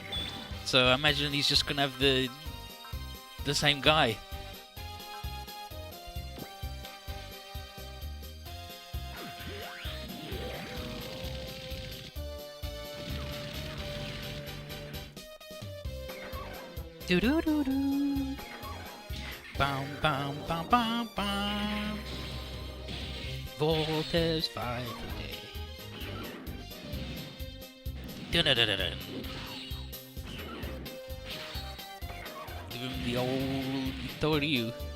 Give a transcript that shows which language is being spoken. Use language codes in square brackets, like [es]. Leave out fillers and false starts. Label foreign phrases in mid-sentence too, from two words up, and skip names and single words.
[en] So I imagine he's just gonna have the same guy. Do do do do. Bam bam bam bam bam. Volta's fight today. Dun dun dun dun dun. Give him the old Victorio.